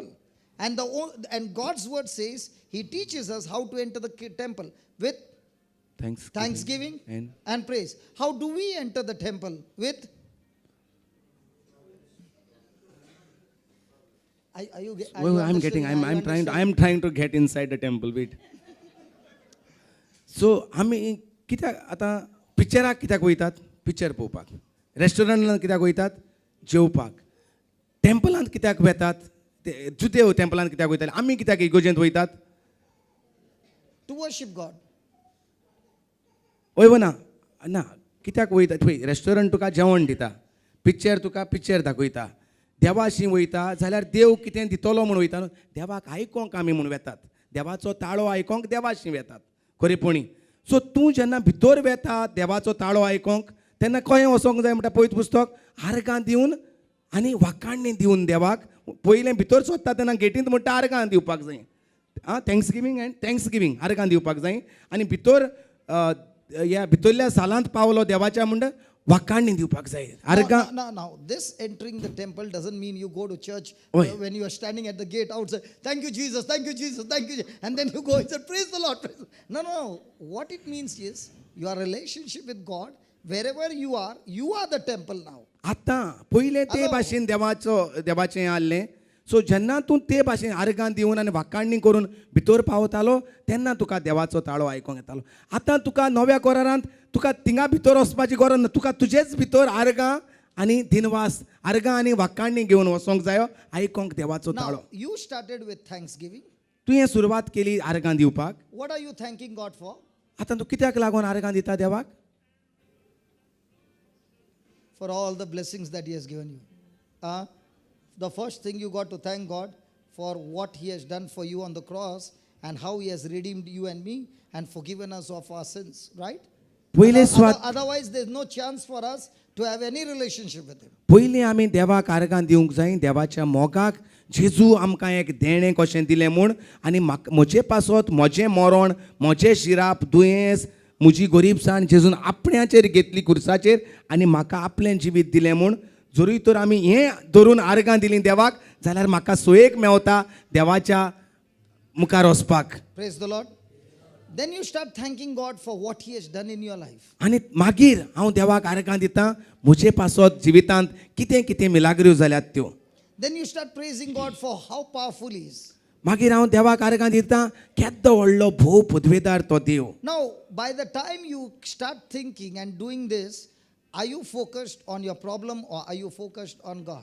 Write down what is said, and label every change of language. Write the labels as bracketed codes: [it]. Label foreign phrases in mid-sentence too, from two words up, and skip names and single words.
[en] And God's word says he teaches us how to enter the temple with thanksgiving and praise. How do we enter the temple? With? I'm trying to get inside the temple. Wait. [kok] So आमी कित्याक आतां पिक्चराक कित्याक वयतात? पिक्चर पळोवपाक. रेस्टॉरंटांत कित्याक वयतात? जेवपाक. टेम्पलांत कित्याक वेतात? जुदेव टेम्पलांत कित्याक वयताले? आमी कित्याक इगोजेंत वयतात? [en] To worship God. [kok] वय ना कित्याक वयता? पळय, रेस्टॉरंट तुका जेवण दिता, पिक्चर तुका पिक्चर दाखयता, देवाशी वयता जाल्यार देव कितें दितलो म्हूण वयता न्हू, देवाक आयकोंक आमी म्हूण वेतात, देवाचो ताळो आयकोंक देवाशी वेतात खरेपणी. सो तूं जेन्ना भितर वेता देवाचो ताळो आयकोंक तेन्ना खंय वचोंक जाय म्हणटा पळयत पुस्तक, आर्गां दिवन आनी वाकाणणी दिवन देवाक पयलें भितर सोदता तेन्ना गेटींत म्हणटा आर्गां दिवपाक जाय. थँक्सगिवींग आर्गां दिवपाक जाय. आनी भितर ह्या भितरल्या सालांत पावलो देवाच्या म्हणटा वाकाणणी दिवपाक जाय. आर्गां. [en] Now, this entering the temple doesn't mean you go to church when you are standing at the gate outside. Thank you, Jesus. Thank you, Jesus. Thank you. And then you go and say, praise the Lord. No. What it means is your relationship with God, wherever you are the temple now. [kok] आतां पयलें ते भाशेन देवाचें आसलें. सो जेन्ना तूं ते भाशेन आर्गां दिवन आनी वाकाणणी करून भितर पावतालो तेन्ना तुका देवाचो ताळो आयकोंक येतालो. आतां तुका नव्या कोरांत तुका थिंगा भितर वचपाची गरज ना, तुका तुजेच भितर आर्गां आनी दिनवास, आर्गां आनी वाकाणणी घेवन वचोंक जायो आयकोंक देवाचो ताळो. [en] Now, you started with thanksgiving. [kok] तुवें सुरवात केली आर्गां दिवपाक. [en] What are you thanking God for? [kok] आतां तूं कित्याक लागून आर्गां दिता देवाक? [en] For all the blessings that he has given you. The first thing you got to thank God for what he has done for you on the cross and how he has redeemed you and me and forgiven us of our sins, right? Otherwise, there's no chance for us to have any relationship with him. [kok] पयलीं आमी देवाक आर्गां दिवंक जाय, देवाच्या मोगाक जेजू आमकां एक देणें कशें दिलें म्हूण, आनी म्हजे पासत म्हजें मरण, म्हजें शिराप, दुयेंस, म्हजी गरीबसाण जेजून आपण्याचेर घेतली कुर्साचेर आनी म्हाका आपलें जिवीत दिलें म्हूण. जरी तर आमी हें धरून आर्गां दिलीं देवाक जाल्यार म्हाका सोयेक मेवता देवाच्या मुखार वचपाक. [en] Praise the Lord. Then you start thanking God for what he has done in your life. [kok] आनी मागीर हांव देवाक आर्गां दितां म्हजे पासत जिवितांत कितें कितें मिलाग्र्यो जाल्यात त्यो. [en] Then you start praising God for how powerful he is. [kok] मागीर हांव देवाक आर्गां दितां केद्दो व्हडलो भोव पदवेदार तो देव. [en] Now, by the time you start thinking and doing this, are you focused on your problem or are you focused on God?